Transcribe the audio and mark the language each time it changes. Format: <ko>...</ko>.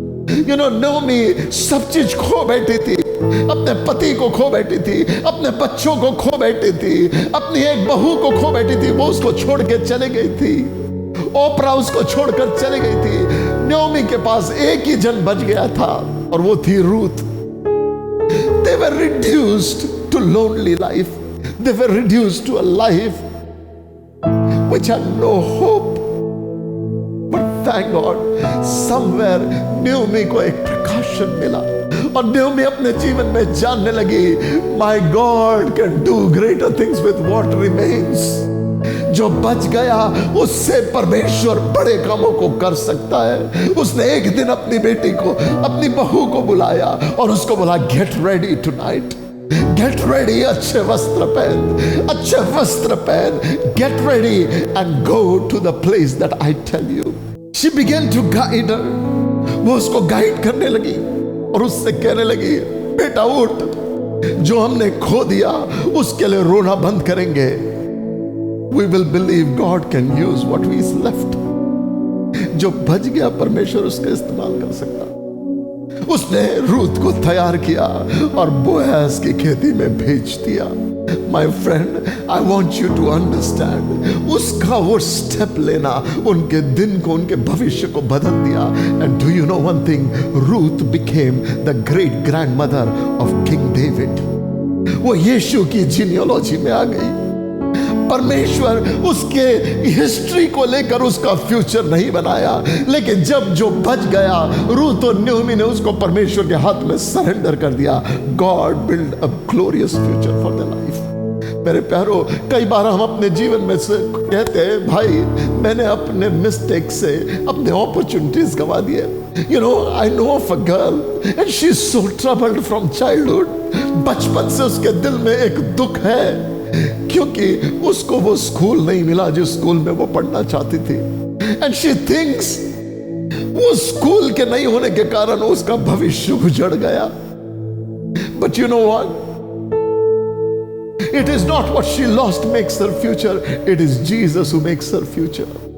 <en>You know,</en> <hi>Nomi सब चीज खो बैठी थी, अपने पति को खो बैठी थी, अपने बच्चों को खो बैठी थी, अपनी एक बहू को खो बैठी थी, वो उसको छोड़ के चले गई थी। ओपरा उसको छोड़कर चली गई थी। नोमी के पास एक ही जन बच गया था और वो थी Ruth.</hi> <en>They were reduced to lonely life. They were reduced to a life which had no hope. But thank God, somewhere</en> <hi>Nomi को एक प्रकाशन मिला और नोमी अपने जीवन में जानने लगी,</hi> <en>My God can do greater things with what remains.</en> <hi>जो बच गया उससे परमेश्वर बड़े कामों को कर सकता है। उसने एक दिन अपनी बेटी को, अपनी बहू को बुलाया और उसको बोला,</hi> <en>get ready tonight, get ready,</en> <hi>अच्छे वस्त्र पहन, अच्छे वस्त्र पहन,</hi> <en>Get ready and go to the place that I tell you. She began to guide her.</en> <hi>वो उसको गाइड करने लगी और उससे कहने लगी, बेटा उठ, जो हमने खो दिया उसके लिए रोना बंद करेंगे।</hi> <en>We will believe God can use what is left.</en> <hi>जो बच गया परमेश्वर उसका इस्तेमाल कर सकता। उसने रूत को तैयार किया और बोअज की खेती में भेज दिया।</hi> <en>my friend, I want you to understand,</en> <hi>उसका वो स्टेप लेना उनके दिन को, उनके भविष्य को बदल दिया।</hi> <en>And do you know one thing, Ruth became the great grandmother of King David.</en> <hi>वो यीशु की जीनियोलॉजी में आ गई। परमेश्वर उसके हिस्ट्री को लेकर उसका फ्यूचर नहीं बनाया, लेकिन जब जो बच गया, रूथ और नयोमी ने उसको परमेश्वर के हाथ में सरेंडर कर दिया।</hi> <en>God build a glorious future for the life.</en> <hi>मेरे प्यारो, कई बार हम अपने जीवन में से कहते हैं, भाई मैंने अपने मिस्टेक से अपने अपॉर्चुनिटीज गवा दिए।</hi> <en>You know, I know of a girl and she's so troubled from childhood.</en> <hi>बचपन से उसके दिल में एक दुख है क्योंकि उसको वो स्कूल नहीं मिला जिस स्कूल में वो पढ़ना चाहती थी।</hi> <en>and she thinks</en> <hi>वो स्कूल के नहीं होने के कारण उसका भविष्य उजड़ गया।</hi> <en>But you know what, it is not what she lost makes her future, it is Jesus who makes her future.</en>